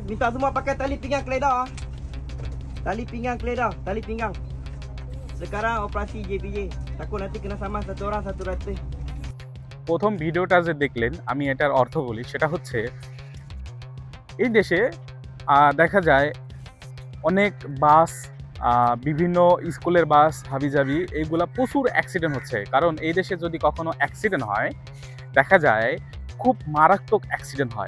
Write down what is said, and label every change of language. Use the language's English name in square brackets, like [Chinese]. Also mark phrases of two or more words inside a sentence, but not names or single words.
[Malay] minta semua pakai tali pinggang keledar. Tali pinggang keledar, tali pinggang. Sekarang operasi JPJ. Takut nanti kena saman satu orang 100. [Bangla] প্রথম ভিডিওটা যে দেখলেন, আমি এটার অর্থ বলি। সেটা হচ্ছে এই দেশে দেখা যায় অনেক বাস, বিভিন্ন স্কুলের বাস, হাবিজাবি এইগুলা প্রচুর অ্যাক্সিডেন্ট হচ্ছে। কারণ এই দেশে যদি কখনো অ্যাক্সিডেন্ট হয়, দেখা যায় খুব মারাত্মক অ্যাক্সিডেন্ট হয়।